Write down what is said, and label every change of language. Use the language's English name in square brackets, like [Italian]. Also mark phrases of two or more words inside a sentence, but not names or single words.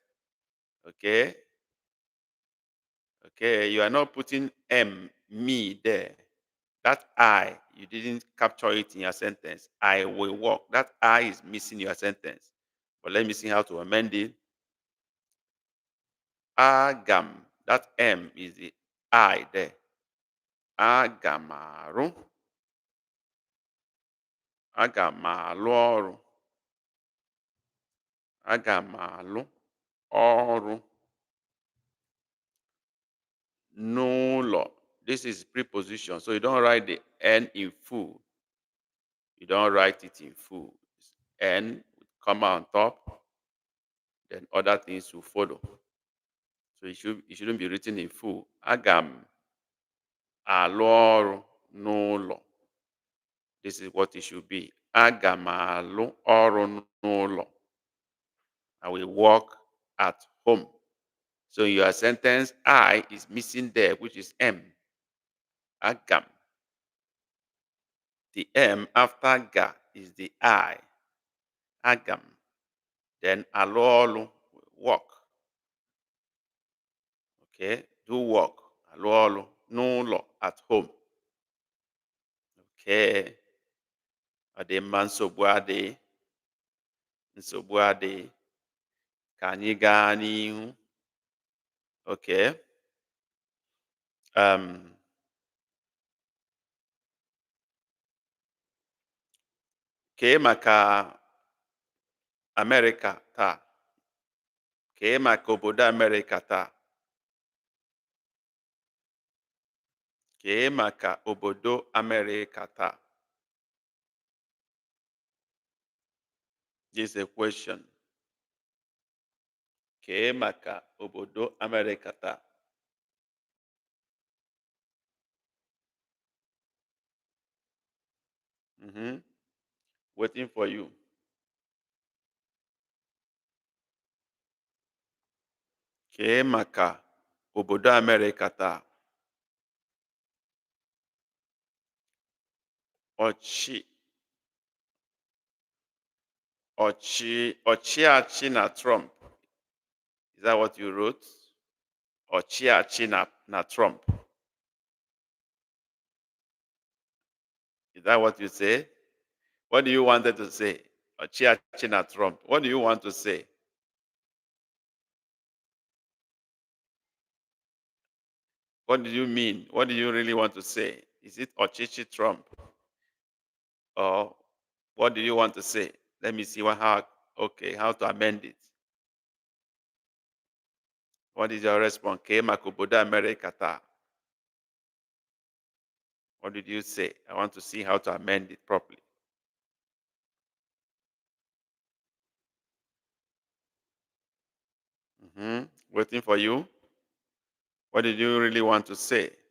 [English] Okay, okay, you are not putting me there. That I, you didn't capture it in your sentence. I will work. That I is missing your sentence. But let me see how to amend it. Agam. That M is the I there. [Igbo] Agamaru. Agamalu ọrụ. Agamalu ọrụ. N'ụlọ. [English] This is preposition. So you don't write the N in full. You don't write it in full. N would come on top. Then other things will follow. So it shouldn't be written in full. [Igbo] Agam alụ ọrụ n'ụlọ. [English] This is what it should be. [Igbo] Agam alụ ọrụ n'ụlọ. [English] I will work at home. So in your sentence, I is missing there, which is M. Agam. The M after ga is the I. [Igbo] Agam. Then alụ ọrụ, [English] work. Okay. do work, [Igbo] alụ ọrụ n'ụlọ, [English] at home. [Igbo] Okay, ọ dị mma, nsogbu adịghị, nsogbu adịghị. Ka anyị gaa n'ihu. Okay. Kee maka Amerịka taa. Kee maka obodo Amerịka taa. Kee maka obodo Amerịka taa. [English] This is a question. [Igbo] Kee maka obodo Amerịka taa. [English] Waiting for you. [Igbo] Kee maka obodo Amerịka taa. Ọchịachị na Trump. [English] Is that what you wrote? [Igbo] Ọchịachị na Trump. [English] Is that what you say? What do you wanted to say? [Igbo] Ọchịachị na Trump. [English] What do you want to say? What do you mean? What do you really want to say? Is it Ọchịchị Trump? Or what do you want to say? Let me see how to amend it. What is your response? [Igbo] Kee maka obodo Amerịka taa. [English] What did you say? I want to see how to amend it properly. Waiting for you. What did you really want to say?